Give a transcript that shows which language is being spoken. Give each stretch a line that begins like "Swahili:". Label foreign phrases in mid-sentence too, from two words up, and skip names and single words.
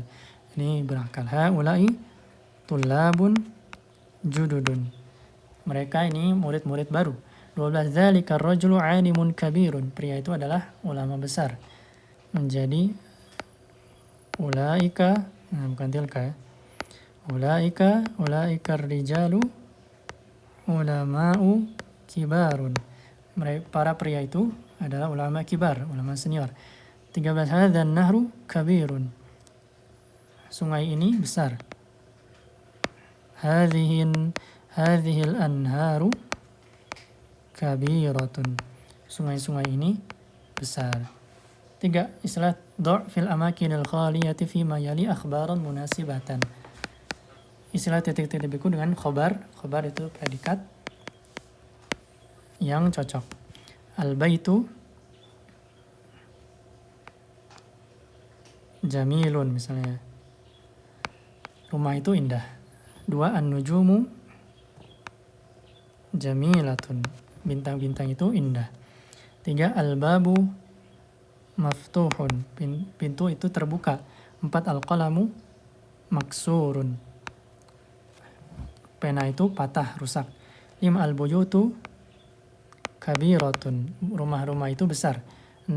Indonesian: Ini berakal.
Arabic: هؤلاء طلاب جدد.
Indonesian: Mereka ini murid-murid baru. 12.
Arabic: ذلك الرجل عالم كبير.
Indonesian: Pria itu adalah ulama besar. Menjadi ulaika, bukan tilka ya.
Arabic: أولئك الرجال علماء كبار.
Indonesian: Para pria itu adalah ulama kibar, ulama senior.
Arabic: 13. هذا النهر كبير.
Indonesian: Sungai ini besar.
Arabic: هذه الأنهار كبيرة.
Indonesian: Sungai-sungai ini besar.
Arabic: 3. املأ الأماكن الخالية فيما يلي أخبارا مناسبة.
Indonesian: Istilah titik-titik berikut dengan khobar. Khobar itu predikat yang cocok.
Arabic: البيت جميل misalnya.
Indonesian: Rumah itu indah. 2.
Arabic: النجوم جميلة.
Indonesian: Bintang-bintang itu indah. 3.
Arabic: الباب مفتوح.
Indonesian: Pintu itu terbuka. 4.
Arabic: القلم مكسور.
Indonesian: Pena itu patah, rusak. 5.
Arabic: البيوت كبيرة.
Indonesian: Rumah-rumah itu besar. 6.